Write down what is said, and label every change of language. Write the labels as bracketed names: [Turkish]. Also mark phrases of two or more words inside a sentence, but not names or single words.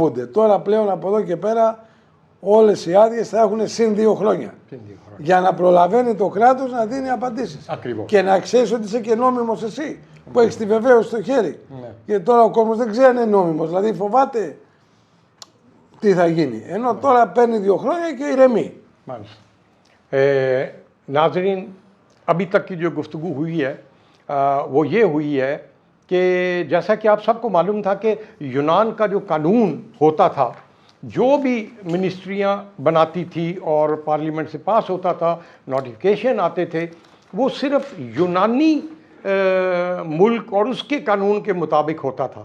[Greek] Τώρα πλέον από εδώ και πέρα όλες οι άδειες θα έχουν συν 2 χρόνια. Για να προλαβαίνει το κράτος να δίνει απαντήσεις. Ακριβώς. Και να ξέρεις ότι είσαι και νόμιμος εσύ, που έχεις τη βεβαίωση στο χέρι. Ναι. Γιατί τώρα ο κόσμος δεν ξέρει αν είναι νόμιμος, δηλαδή φοβάται τι θα γίνει. Ενώ τώρα παίρνει 2 χρόνια και ηρεμεί. [Urdu] ناظرین، ابھی تک کی جو گفتگو ہوئی ہے وہ یہ ہوئی ہے کہ جیسا کہ آپ سب کو معلوم تھا کہ یونان کا جو قانون ہوتا تھا، جو بھی منسٹریاں بناتی تھی اور پارلیمنٹ سے پاس ہوتا تھا، نوٹیفیکیشن آتے تھے، وہ صرف یونانی ملک اور اس کے قانون کے مطابق ہوتا تھا.